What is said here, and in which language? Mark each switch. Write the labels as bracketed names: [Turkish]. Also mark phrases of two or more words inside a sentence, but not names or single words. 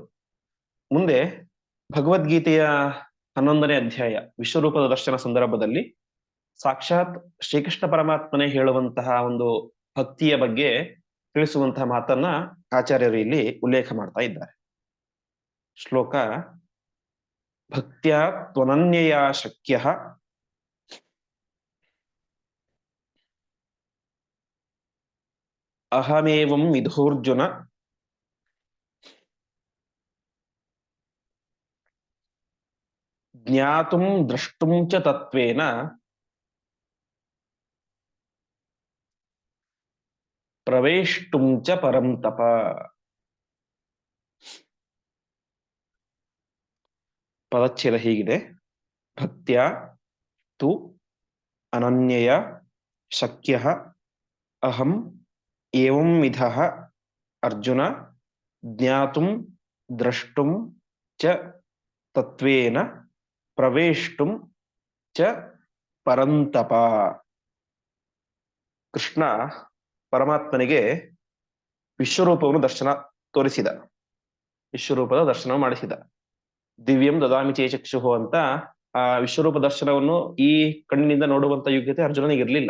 [Kannada] ಮುಂದೆ ಭಗವದ್ಗೀತೆಯ 11ನೇ ಅಧ್ಯಾಯ ವಿಶ್ವರೂಪದ ದರ್ಶನ ಸಂದರ್ಭದಲ್ಲಿ ಸಾಕ್ಷಾತ್ ಶ್ರೀಕೃಷ್ಣ ಪರಮಾತ್ಮನೇ ಹೇಳುವಂತಹ ಒಂದು ಭಕ್ತಿಯ ಬಗ್ಗೆ ತಿಳಿಸುವಂತಹ ಮಾತನ್ನ ಆಚಾರ್ಯರು ಇಲ್ಲಿ ಉಲ್ಲೇಖ ಮಾಡ್ತಾ ಇದ್ದಾರೆ. [Sanskrit] ಶ್ಲೋಕ: ಭಕ್ತ್ಯಾ ತ್ವನನ್ಯಯ ಶಕ್ಯಃ ಅಹಮೇವಂ ವಿಧೋರ್ಜುನ ಜ್ಞಾತುಂ ದ್ರಷ್ಟುಂ ಚ ತತ್ವೇನ ಪ್ರವೇಷ್ಟುಂ ಚ ಪರಂ ತಪ. [Kannada] ಪದಚ್ಛೇದ ಹೀಗಿದೆ: [Sanskrit] ಭಕ್ತ್ಯಾ ತು ಅನನ್ಯಯ ಶಕ್ಯಃ ಅಹಂ ಏವಂ ವಿಧಃ ಅರ್ಜುನ ಜ್ಞಾತುಂ ದ್ರಷ್ಟುಂ ಚ ತತ್ವೇನ ಪ್ರವೇಷ್ಟುಂ ಚ ಪರಂತಪ. [Kannada] ಕೃಷ್ಣ ಪರಮಾತ್ಮನಿಗೆ ವಿಶ್ವರೂಪವನ್ನು ದರ್ಶನ ತೋರಿಸಿದ, ವಿಶ್ವರೂಪದ ದರ್ಶನ ಮಾಡಿಸಿದ. [Sanskrit] ದಿವ್ಯಂ ದದಾಮಿ ಚೇ ಚಕ್ಷುಹು [Kannada] ಅಂತ ಆ ವಿಶ್ವರೂಪ ದರ್ಶನವನ್ನು ಈ ಕಣ್ಣಿನಿಂದ ನೋಡುವಂತ ಯೋಗ್ಯತೆ ಅರ್ಜುನನಿಗೆ ಇರಲಿಲ್ಲ.